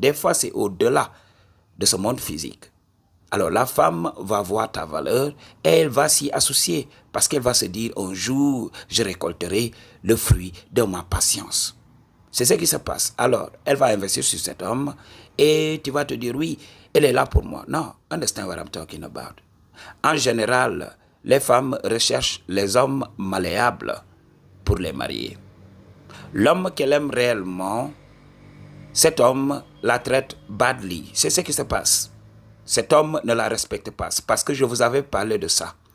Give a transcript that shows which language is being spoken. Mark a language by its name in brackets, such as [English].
[French] Des fois, c'est au-delà de ce monde physique. Alors la femme va voir ta valeur et elle va s'y associer parce qu'elle va se dire un jour je récolterai le fruit de ma patience. C'est ce qui se passe. Alors elle va investir sur cet homme et tu vas te dire oui, elle est là pour moi. [English] Non, understand what I'm talking about. [French] En général, les femmes recherchent les hommes malléables pour les marier. L'homme qu'elle aime réellement, cet homme la traite badly. C'est ce qui se passe. Cet homme ne la respecte pas, parce que je vous avais parlé de ça.